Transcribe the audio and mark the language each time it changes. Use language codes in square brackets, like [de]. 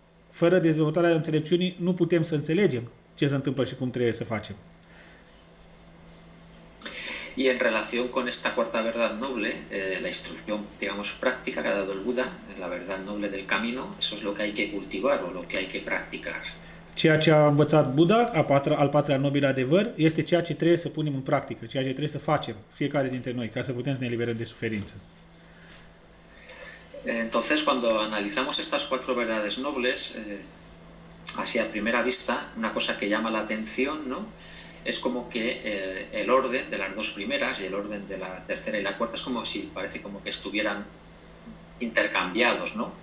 [ro] Fără dezvoltarea înțelepciunii nu putem să înțelegem ce se întâmplă și cum trebuie să facem. [es] Y en relación con esta cuarta verdad noble, la instrucción, digamos, práctica que ha dado el Buda, la verdad noble del camino, eso es lo que hay que cultivar o lo que hay que practicar. [ro] Ceea ce a învățat Buddha, al patrulea nobil adevăr, este ceea ce trebuie să punem în practică, ceea ce trebuie să facem fiecare dintre noi, ca să putem să ne eliberăm de suferință. [es] Entonces, cuando analizamos estas cuatro verdades nobles, así a primera vista, una cosa que llama la atención, ¿no? Es como que el orden de las dos primeras y el orden de la tercera y la cuarta es como si parece como que estuvieran intercambiados, ¿no?